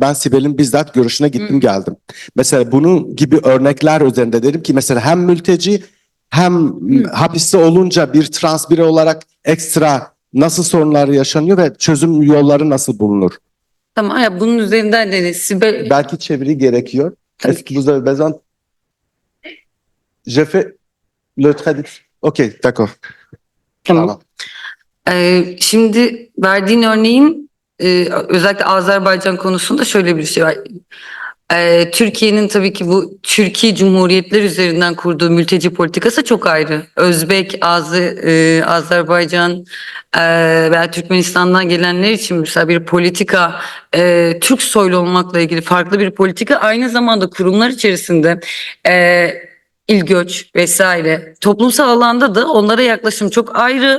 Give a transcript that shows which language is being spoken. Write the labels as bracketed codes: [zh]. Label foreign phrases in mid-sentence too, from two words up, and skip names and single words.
[tr] Ben Sibel'in bizzat görüşüne gittim geldim. Mesela bunun gibi örnekler üzerinde dedim ki mesela hem mülteci hem hapiste olunca bir trans biri olarak ekstra nasıl sorunlar yaşanıyor ve çözüm yolları nasıl bulunur? Tamam ya, bunun üzerinden de Sibel... Belki çeviri gerekiyor. [fr] Est-ce que vous avez besoin? Je fais le traduction. Okey, d'accord. [tr] Tamam. Şimdi verdiğin örneğin özellikle Azerbaycan konusunda şöyle bir şey var. Türkiye'nin tabii ki bu Türkiye Cumhuriyetler üzerinden kurduğu mülteci politikası çok ayrı. Özbek, Azerbaycan veya Türkmenistan'dan gelenler için mesela bir politika, Türk soylu olmakla ilgili farklı bir politika, aynı zamanda kurumlar içerisinde İl göç vesaire toplumsal alanda da onlara yaklaşım çok ayrı.